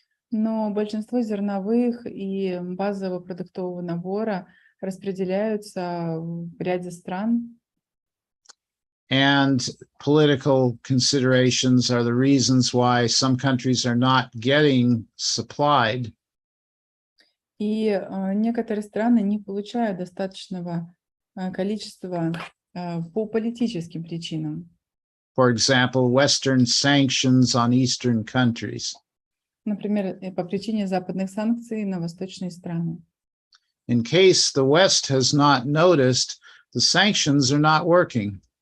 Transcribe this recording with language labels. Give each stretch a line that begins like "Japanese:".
Russian: Но большинство зерновых и базового продуктового набора распределяются в ряде стран.
English: And political considerations are the reasons why some countries are not getting supplied.
Russian: И некоторые страны не получают достаточного количества по политическим причинам.
English: For example, Western sanctions on Eastern countries.
Russian: Например, по причине западных санкций на восточные страны.
English: In case the West has not noticed, the sanctions are not working.